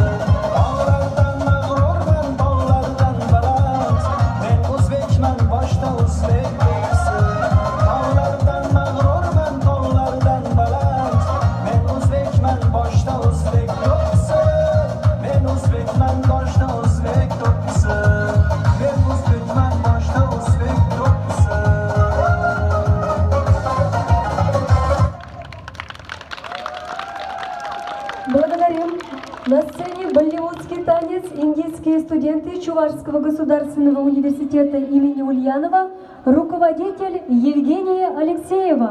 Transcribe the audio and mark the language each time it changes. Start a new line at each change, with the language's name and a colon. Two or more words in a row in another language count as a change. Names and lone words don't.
Uzbek: Tog'lardan mag'rurman, tog'lardan baland, men o'zbekman, boshda o'zbek tursa. Tog'lardan mag'rurman, tog'lardan baland, men o'zbekman, boshda o'zbek tursa. Men o'zbekman, boshda o'zbek tursa. Men o'zbekman, boshda o'zbek tursa.
Russian: Благодарим. На сцене болливудский танец индийские студенты Чувашского государственного университета имени Ульянова, руководитель Евгения Алексеева.